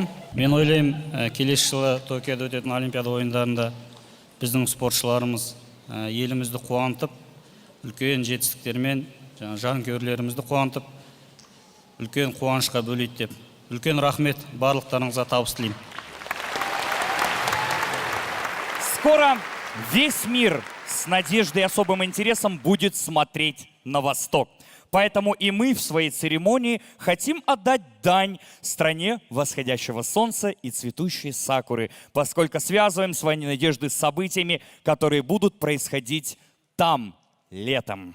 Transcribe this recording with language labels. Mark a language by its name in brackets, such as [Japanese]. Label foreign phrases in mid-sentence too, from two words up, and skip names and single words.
[Kazakh] Мен ойлаймын, келесі жылы Токиода өтетін Олимпиада ойындарында біздің спортшыларымыз елімізді қуантып, үлкен жетістіктермен жанкүйерлерімізді қуантып, үлкен қуанышқа бөлейді деп. Үлкен рахмет, барлықтарыңызға табыс тілеймін. [Russian] Скоро весь мир с надеждой и особым интересом будет смотреть на восток. Поэтому и мы в своей церемонии хотим отдать дань стране восходящего солнца и цветущей сакуры, поскольку связываем свои надежды с событиями, которые будут происходить там летом.